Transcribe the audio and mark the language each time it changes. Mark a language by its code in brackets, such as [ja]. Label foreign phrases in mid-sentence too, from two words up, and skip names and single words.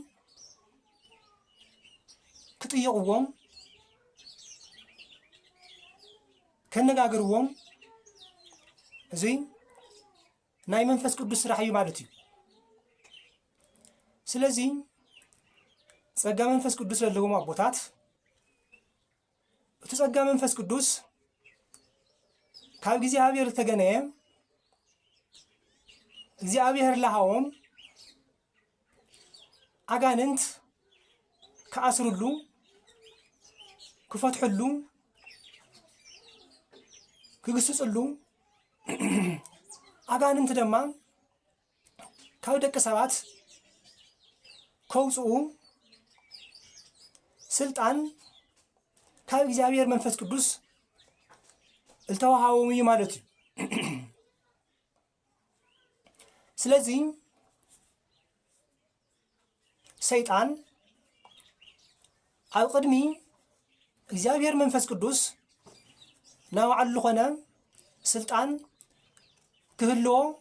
[ti] ክጥይቅዎም ከነጋገርዎም እዚ ናይ መንፈስ ቅዱስ ስራሕ እዩ ማለት እዩ። ስለዚ ጸጋ መንፈስ ቅዱስ ለለዎም አቦታት እቲ ጸጋ መንፈስ ቅዱስ ካብ እግዚአብሔር ተገነየ እግዚአብሔር ለሃዎም አጋንንት ከአስሩሉ ክፈትሑሉ ክግስጽሉ አጋንንት ደማ ካብ ደቂ ሰባት ከውፅኡ ስልጣን ካብ እግዚአብሔር መንፈስ ቅዱስ እልተዋሃቦም እዩ ማለት እዩ። ስለዚ ሰይጣን ኣብ ቅድሚ እግዚአብሔር መንፈስ ቅዱስ ናይ ባዕሉ ዝኾነ ስልጣን ክህልዎ